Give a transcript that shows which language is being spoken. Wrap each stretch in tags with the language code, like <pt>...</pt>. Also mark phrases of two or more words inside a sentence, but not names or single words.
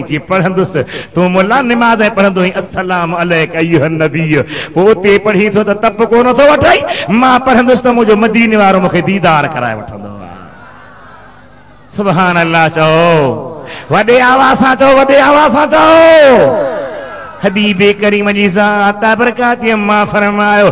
<sd>चई पढ़ंदुसि तूं मुला निमाज़ पढ़ंदो</sd> <ar>السلام عليك أيها النبي</ar> <sd>पोइ उते पढ़ी थो त तप कोन थो वठाई मां पढ़ंदुसि त मुंहिंजो मदीने वारो मूंखे दीदार कराए वठंदो आहे</sd> <ar>سبحان الله</ar> <sd>चओ वॾे आवाज़ सां चओ वॾे आवाज़ सां चओ हबीबे करीम जी ज़ात बरकाती मां फरमायो</sd>